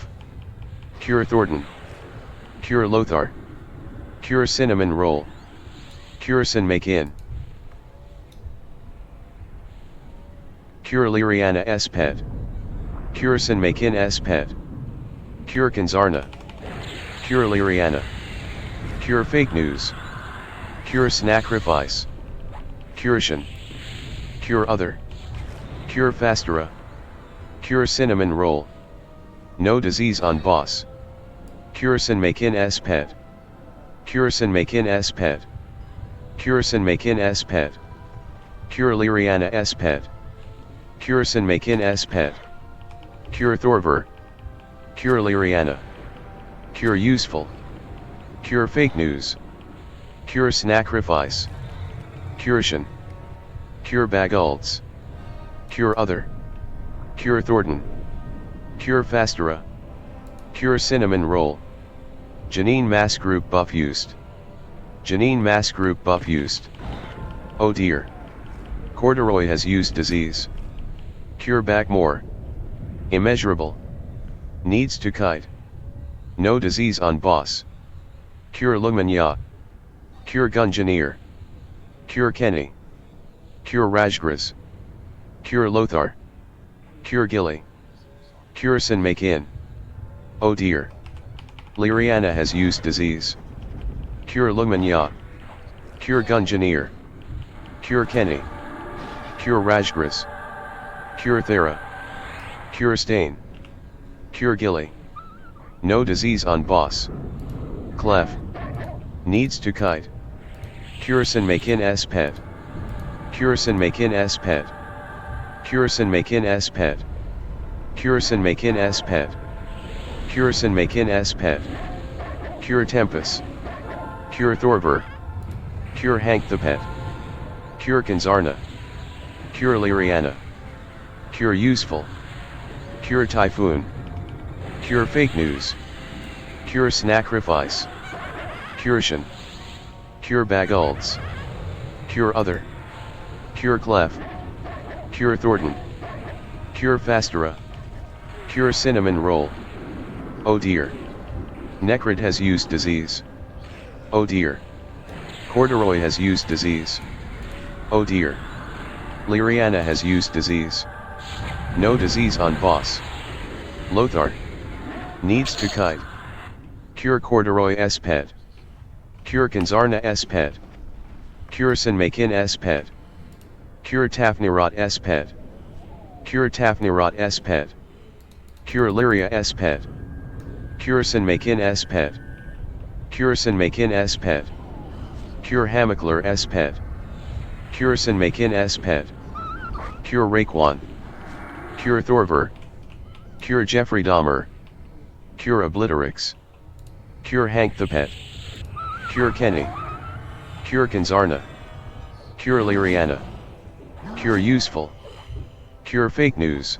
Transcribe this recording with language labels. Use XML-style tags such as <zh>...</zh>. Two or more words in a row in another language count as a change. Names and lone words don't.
<en>Cure Thornton. Cure Lothar. Cure Cinnamon Roll. Cure Sin Make-In. Cure Liriana S Pet. Cure Sin Make-In S Pet. Cure Kanzarna. Cure Liriana. Cure Fake News. Cure Snacrifice. Curation. Cure Other. Cure Fastera. Cure Cinnamon Roll. No Disease on Boss. Cure Sin Makin S Pet. Cure Sin Makin S Pet. Cure Sin Makin S Pet. Cure Liriana S Pet. Cure Sin Makin S Pet. Cure Thorver. Cure Liriana. Cure Useful. Cure Fake News. Cure Snacrifice. Curation. Cure Bagults. Cure Other. Cure Thornton. Cure Fastera. Cure Cinnamon Roll. Janine Mass Group Buff Used. Janine Mass Group Buff Used. Oh dear. Corduroy has used disease. Cure Backmore. Immeasurable. Needs to kite. No disease on boss. Cure Lumanya. Cure Gunjaneer. Cure Kenny. Cure Rajgras. Cure Lothar. Cure Gilly. Cure Sin Makin. Oh dear. Liriana has used disease. Cure Lumanya. Cure Gunjaneer. Cure Kenny. Cure Rajgras. Cure Thera. Cure Stain. Cure Gilly. No disease on boss. Clef. Needs to kite. Cure Sin Makin S Pet. Cure Sin Makin S Pet. Cure Sin Makin S Pet. Cure Sin Makin S Pet. Cure Sin Makin S Pet. Cure Tempest. Cure Thorver. Cure Hank the Pet. Cure Kanzarna. Cure Liriana. Cure Useful. Cure Typhoon. Cure Fake News. Cure Snacrifice. Curation. Cure Bagults. Cure Other. Cure Clef. Cure Thornton. Cure Fastera. Cure Cinnamon Roll. Oh dear. Necrid has used disease. Oh dear. Corduroy has used disease. Oh dear. Liriana has used disease. No disease on boss. Lothar. Needs to kite. Cure Corduroy S Pet. Cure Kanzarna S Pet. Cure Sin Makin S Pet. Cure Tafnirot S Pet. Cure Tafnirot S Pet. Cure Lyria S Pet. Cure Sin Makin S Pet. Cure Sin Makin S Pet. Cure Hamikler S Pet. Cure Sin Makin S Pet. Cure Raekwon. Cure Thorver. Cure Jeffrey Dahmer. Cure Obliterix. Cure Hank the Pet. Cure Kenny. Cure Kanzarna. Cure Liriana. Cure Useful. Cure Fake News.</en>